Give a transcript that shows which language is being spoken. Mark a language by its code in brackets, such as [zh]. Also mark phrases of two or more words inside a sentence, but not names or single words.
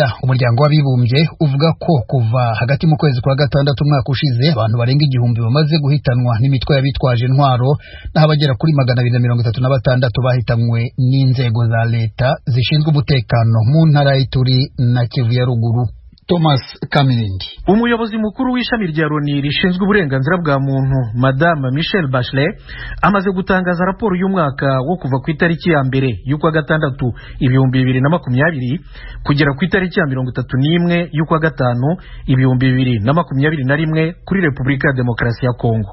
[rw] Umuryango w'abibumbye uvuga ko kuva hagati mu kwezi kwa gatandatu umwaka ushize abantu barenga 1000 bamaze guhitanwa n'imitwe y'abitwaje intwaro, naho abagera kuri 236 bahitanwe n'inzego za leta zishinzwe umutekano mu ntara y'Ituri na Kivu ya ruguru. Thomas Kamirindi, umuyobozi mukuru w'ishami rya Loni rishinzwe uburenganzira bwa muntu, Madame Michelle Bachelet, amaze gutangaza raporo y'umwaka wo kuva ku itariki ya mbere y'ukwa gatandatu 2020 kugera ku itariki ya 31 y'ukwa gatanu 2021 kuri Repubulika ya Demokarasi ya Kongo.